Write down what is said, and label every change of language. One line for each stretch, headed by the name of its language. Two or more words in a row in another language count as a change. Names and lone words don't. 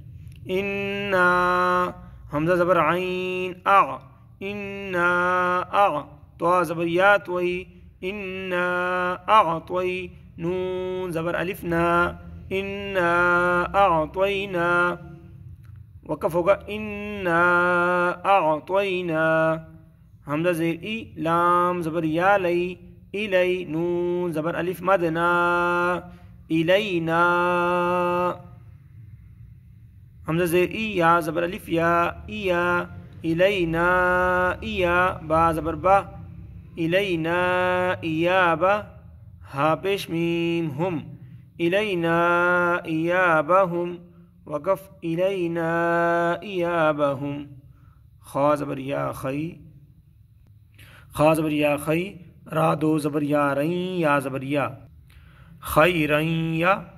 Urdu: انا حمزہ زبر عین اع، انا اع تو زبر یا توئی، انا اعطوی نون زبر الف نا، انا اعطینا وقف ہوگا، انا اعطینا حمزہ زیر ای، لام زبر یا لئی، الی نون زبر الف مدنا، الینا حمزہ زیر ای، یا زبر الف یا، ایا الینا ایا با زبر با، الینا ایابا ہا پیش میم ہم، الینا ایابہم وقف الینا ایابہم، خا زبر یا خی، خا زبر یا خی، را دو زبر یا رین، یا زبر یا خیرین یا،